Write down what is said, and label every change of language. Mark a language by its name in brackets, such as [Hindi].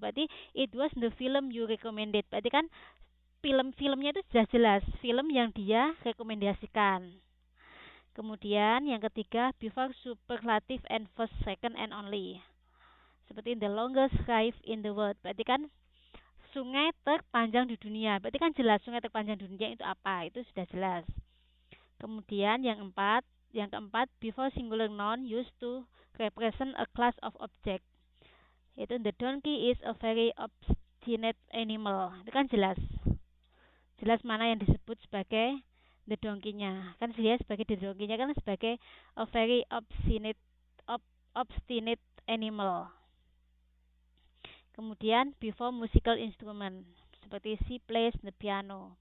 [Indonesian] Berarti [English] it was the film you recommended. [Indonesian] Berarti kan filmnya itu sudah jelas. Film yang dia rekomendasikan. Kemudian yang ketiga, [English] before superlative and first, second, and only. [Indonesian] Seperti [English] the longest river in the world. [Indonesian] Berarti kan sungai terpanjang di dunia. Berarti kan jelas sungai terpanjang di dunia itu apa? Itu sudah jelas. Kemudian yang keempat, [English] before singular noun used to represent a class of object. [Indonesian] Itu [English] the donkey is a very obstinate animal. [Indonesian] Itu kan jelas. Jelas mana yang disebut sebagai the donkey-nya. Kan dia sebagai the donkey-nya kan sebagai [English] a very obstinate animal. [Indonesian] Kemudian [English] before musical instrument, [Indonesian] seperti [English] she plays the piano.